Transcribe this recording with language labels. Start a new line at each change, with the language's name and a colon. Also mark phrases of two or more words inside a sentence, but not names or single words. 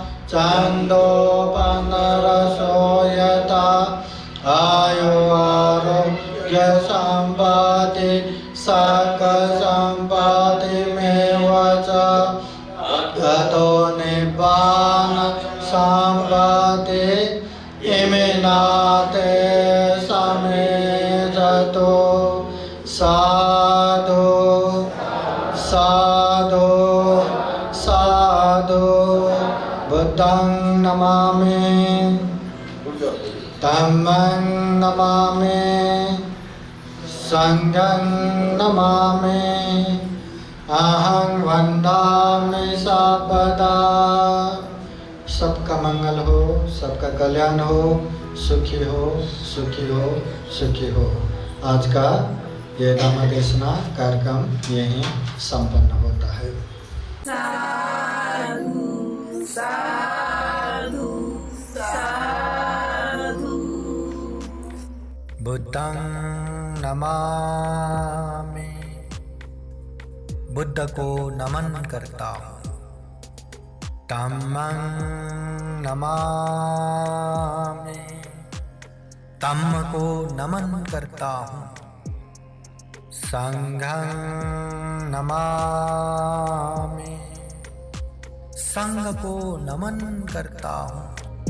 Pali: छन्दोपनरसो यथा आयु आरोग्य सम्पत्ति सकसम्पत्तिमेव च गतो निब्बान सम्पत्ति इमिनाते समेजतो साधु साधु साधु बुद्धं नमामि धम्मं नमामि संघं नमामि अहं वन्दामि सर्वदा।
Hindi: सबका मंगल हो, सबका कल्याण हो, सुखी हो सुखी हो सुखी हो। आज का ये धम्मदेशना कार्यक्रम यहीं संपन्न होता है।
Pali: साधु साधु साधु। बुद्धं नमामि,
Hindi: बुद्ध को नमन करता हूँ।
Pali: धम्मं नमामि,
Hindi: धम्म को नमन करता हूँ।
Pali: संघं नमामि,
Hindi: संघ को नमन करता हूँ।